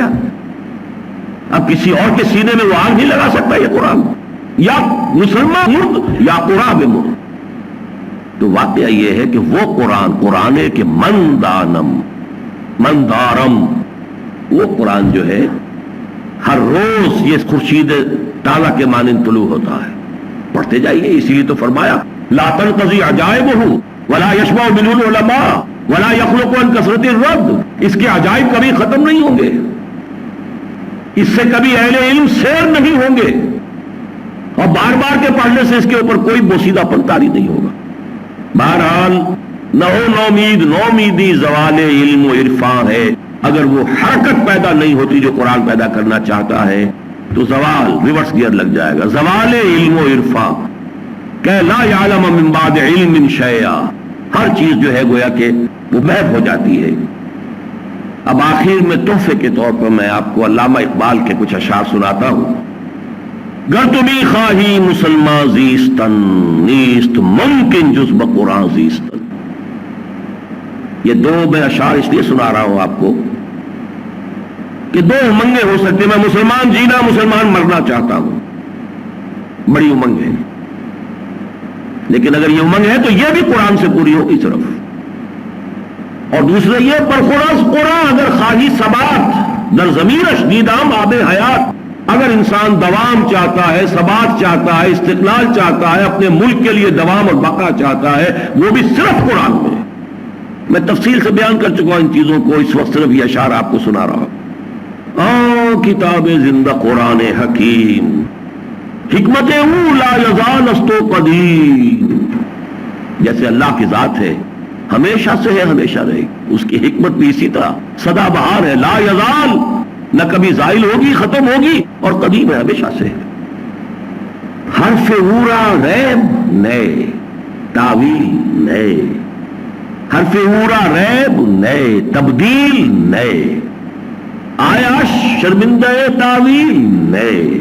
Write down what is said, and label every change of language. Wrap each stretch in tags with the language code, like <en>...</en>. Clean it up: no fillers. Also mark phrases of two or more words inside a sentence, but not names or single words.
<ur>اب کسی اور کے سینے میں وہ آگ نہیں لگا سکتا یہ قرآن، یا مسلمان مرد یا قرآن مرد. تو واقعہ یہ ہے کہ وہ قرآن کے مندارم، وہ قرآن جو ہے ہر روز یہ خورشید تالا کے مانند طلوع ہوتا ہے. پڑھتے جائیے. اسی لیے تو فرمایا</ur> <ar>لا تنقضی عجائبہ ولا یشبع منہ العلماء ولا یخلق عن کثرت الرد.</ar> <ur>اس کے عجائب کبھی ختم نہیں ہوں گے، اس سے کبھی اہل علم سیر نہیں ہوں گے، اور بار بار کے پڑھنے سے اس کے اوپر کوئی بوسیدہ پن طاری نہیں ہوگا. بہرحال نومیدی زوال علم و عرفان ہے. اگر وہ حرکت پیدا نہیں ہوتی جو قرآن پیدا کرنا چاہتا ہے تو زوال،</ur> <en>reverse gear</en> <ur>لگ جائے گا. زوال علم و عرفان کہ</ur> <ar>لا یعلم من بعد علم شیئا،</ar> <ur>ہر چیز جو ہے گویا کہ وہ محو ہو جاتی ہے۔ اب آخر میں تحفے کے طور پر میں آپ کو علامہ اقبال کے کچھ اشعار سناتا ہوں۔</ur> <fa>گر تمی خواہی مسلمان زیستن، نیست ممکن جز بقرآن زیستن۔</fa> <ur>یہ دو میں اشعار اس لیے سنا رہا ہوں آپ کو کہ دو امنگیں ہو سکتے، میں مسلمان جینا مسلمان مرنا چاہتا ہوں، بڑی امنگ ہے، لیکن اگر یہ امنگ ہے تو یہ بھی قرآن سے پوری ہوگی صرف، اور دوسرا یہ</ur> <fa>پرخوراز قرآن اگر خواہی ثبات در ضمیر دیدام آب حیات،</fa> <ur>اگر انسان دوام چاہتا ہے، ثبات چاہتا ہے، استقلال چاہتا ہے، اپنے ملک کے لیے دوام اور بقا چاہتا ہے، وہ بھی صرف قرآن میں۔ میں تفصیل سے بیان کر چکا ہوں ان چیزوں کو، اس وقت صرف یہ اشعار آپ کو سنا رہا ہوں۔</ur> <fa>کتاب زندہ قرآن حکیم، حکمت او لا یزال است و قدیم۔</fa> <ur>جیسے اللہ کی ذات ہے، ہمیشہ سے ہے، ہمیشہ رہے گی، اس کی حکمت بھی اسی طرح سدا بہار ہے،</ur> <ar>لا یزال،</ar> <ur>نہ کبھی زائل ہوگی، ختم ہوگی، اور قدیم ہے، ہمیشہ سے ہے۔</ur> <fa>حرف اورا ریب نئے، تاویل نئے، حرف اورا ریب نئے، تبدیل نئے، آیا شرمندہ تاویل نئے۔</fa>